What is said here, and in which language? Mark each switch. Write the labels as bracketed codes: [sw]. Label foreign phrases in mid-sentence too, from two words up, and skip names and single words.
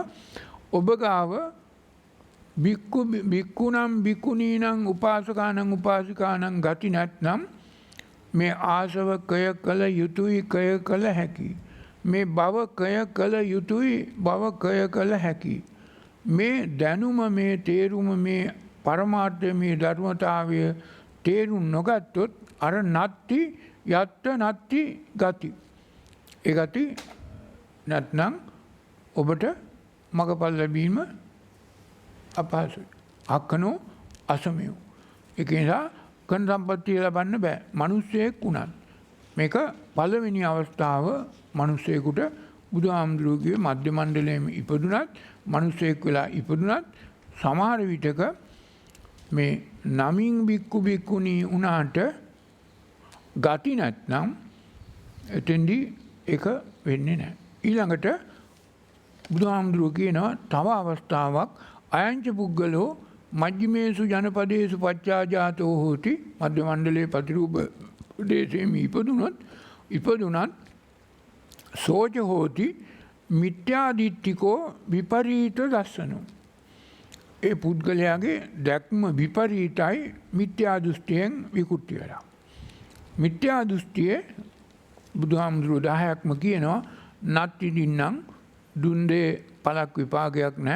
[si] ඔබ ගාව [pi] බික්ඛුනම් බික්ඛුනීනම් උපාසකානම් උපාසිකානම් [si] ගති නැත්නම් මේ ආසව කය කළ යුතුයි කය කළ හැකි. මේ භව කය කළ යුතුයි භව කය කළ හැකි. මේ දැනුම, මේ තේරුම, මේ පරමාර්ථය, මේ ධර්මතාවය තේරුම් නොගත්තොත් අර [pi] නත්ති යත්ත නත්ති ගති. [si] ඒ ගති නැත්නම් ඔබට මගපල් ලැබීම අපහසුයි. [pi] අක්කනෝ අසමයෝ. [si] ඒක නිසා කන් සම්පත්තිය ලබන්න බෑ. මිනිස්සෙක් වුණත් මේක පළවෙනි අවස්ථාව. මිනිස්සෙකුට බුදුහාමුදුරුවෝගේ මධ්‍ය මණ්ඩලයේම ඉපදුනත්, මිනිස්සෙක් වෙලා ඉපදුනත් සමහර විටක මේ නමින් බික්කු බික්කුණී වුණාට ගති නැත්නම් එතෙන්දී ඒක වෙන්නේ නැහැ. ඊළඟට බුදුහාමුදුරුවෝ කියනවා තව අවස්ථාවක් [pi] අයංච පුද්ගලෝ මජ්ක්‍ධිමේසු ජනපදේසු පච්චාජාතෝ හෝති. [si] මධ්‍ය මණ්ඩලයේ පතිරූප දේශයෙන් ඉපදුනත් [pi] සෝච හෝති මිත්‍යාදිට්ඨිකෝ විපරීත දස්සනෝ. [si] ඒ පුද්ගලයාගේ දැක්ම විපරීතයි, මිත්‍යා දෘෂ්ටියෙන් විකෘති වෙලා. මිත්‍යා දෘෂ්ටියේ බුදුහාමුදුරුවෝ 10ක්ම කියනවා [pi] නත්ති දින්නම් [si] දුන්දේ පළක් විපාකයක් නැහැ.